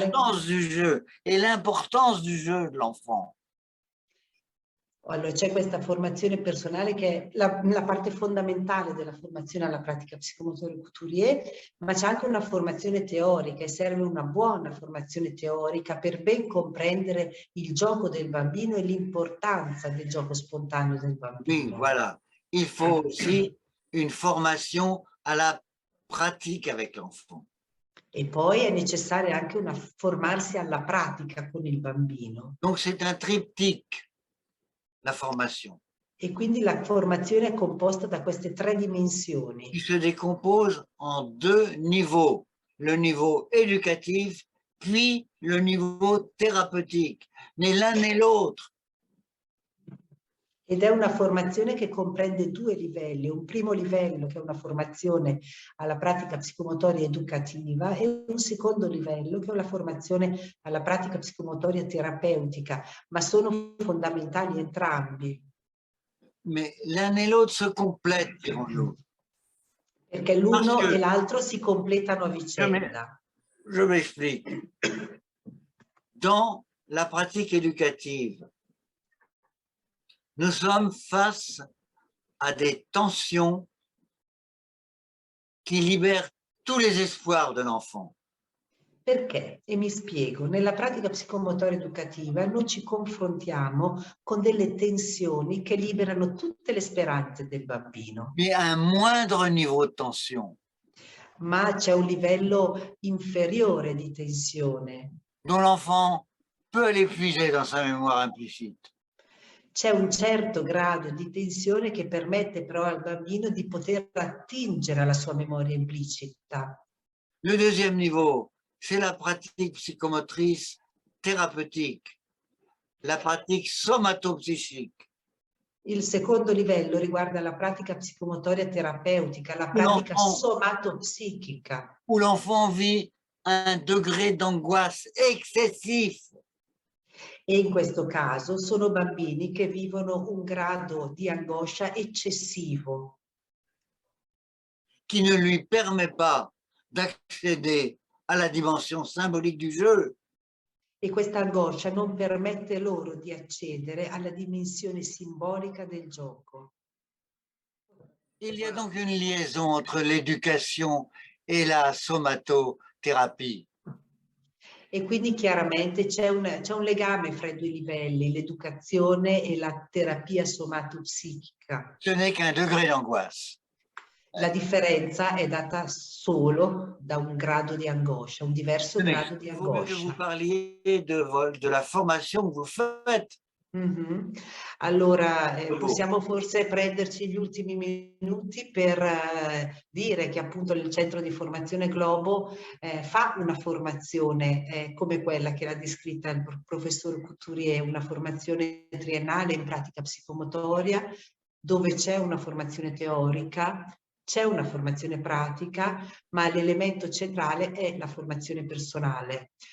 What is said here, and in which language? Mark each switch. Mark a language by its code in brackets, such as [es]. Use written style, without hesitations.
[fr] L'importance du jeu et l'importance du jeu de l'enfant. [it] Allora c'è questa formazione personale che è la parte fondamentale della formazione alla pratica psicomotoria couturier, ma c'è anche una formazione teorica e serve una buona formazione teorica per ben comprendere il gioco del bambino e l'importanza del gioco spontaneo del bambino. [fr] Oui, voilà. Il faut aussi une formation à la pratique avec l'enfant. [it] E poi è necessaria anche formarsi alla pratica con il bambino. [fr] Donc c'est un triptyque, la formation. [it] E quindi la formazione è composta da queste tre dimensioni. [fr] Qui se décompose en deux niveaux, le niveau éducatif puis le niveau thérapeutique, né l'un né l'autre. [it] Ed è una formazione che comprende due livelli, un primo livello che è una formazione alla pratica psicomotoria educativa e un secondo livello che è una formazione alla pratica psicomotoria terapeutica, ma sono fondamentali entrambi. [fr] Mais l'un et l'autre se complètent, dirons-nous. [it] Perché l'uno e l'altro si completano a vicenda. [fr] Je m'explique. Dans la pratique éducative, nous sommes face à des tensions qui libèrent tous les espoirs de l'enfant. [it] Perché? E mi spiego. Nella pratica psicomotoria educativa noi ci confrontiamo con delle tensioni che liberano tutte le speranze del bambino. [fr] Mais à un moindre niveau de tension. [it] Ma c'è un livello inferiore di tensione. [fr] Dont l'enfant peut l'épuiser dans sa mémoire implicite. [it] c'è un certo grado di tensione che permette però al bambino di poter attingere alla sua memoria implicita. [fr] Le deuxième niveau, c'est la pratique psychomotrice thérapeutique, la pratique somatopsychique. [it] Il secondo livello riguarda la pratica psicomotoria terapeutica, la pratica somatopsichica. [fr] Où l'enfant vit un degré d'angoisse excessif. [it] E in questo caso sono bambini che vivono un grado di angoscia eccessivo. [fr] Qui ne lui permet pas d'accéder à la dimension symbolique du jeu. [it] E questa angoscia non permette loro di accedere alla dimensione simbolica del gioco. [fr] Il y a donc une liaison entre l'éducation et la somatothérapie. [it] E quindi chiaramente c'è un legame fra i due livelli, l'educazione e la terapia somatopsichica. [fr] Ce n'est qu'un degré d'angoisse. [it] La differenza è data solo da un grado di angoscia, un diverso grado di [fr] Il vaut mieux que vous [it] angoscia. [fr] parliez de la formation que vous faites. [it] Allora, possiamo forse prenderci gli ultimi minuti per dire che appunto il centro di formazione Globo fa una formazione come quella che l'ha descritta il professor Couturier, una formazione triennale in pratica psicomotoria, dove c'è una formazione teorica, c'è una formazione pratica, ma l'elemento centrale è la formazione personale.